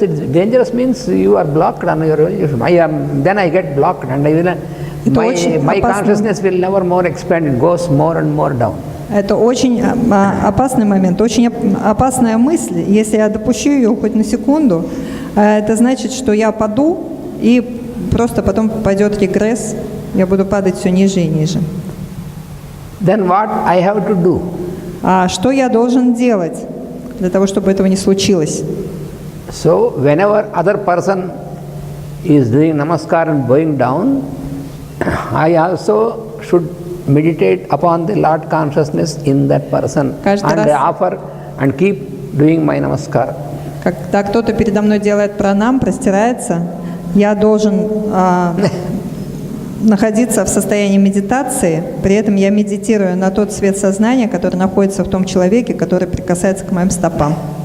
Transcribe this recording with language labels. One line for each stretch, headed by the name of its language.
English: Dangerous means you are blocked on your evolution. Then I get blocked and my consciousness will never more expand. It goes more and more down.
Russian: Это очень опасный момент, очень опасная мысль. Если я допущу ее хоть на секунду, это значит, что я паду, и просто потом пойдет регресс, я буду падать все ниже и ниже.
English: Then what I have to do?
Russian: А что я должен делать для того, чтобы этого не случилось?
English: So whenever other person is doing namaskar and going down, I also should meditate upon the Lord consciousness in that person and offer and keep doing my namaskar.
Russian: Когда кто-то передо мной делает пранам, простирается, я должен находиться в состоянии медитации, при этом я медитирую на тот свет сознания, который находится в том человеке, который прикасается к моим стопам.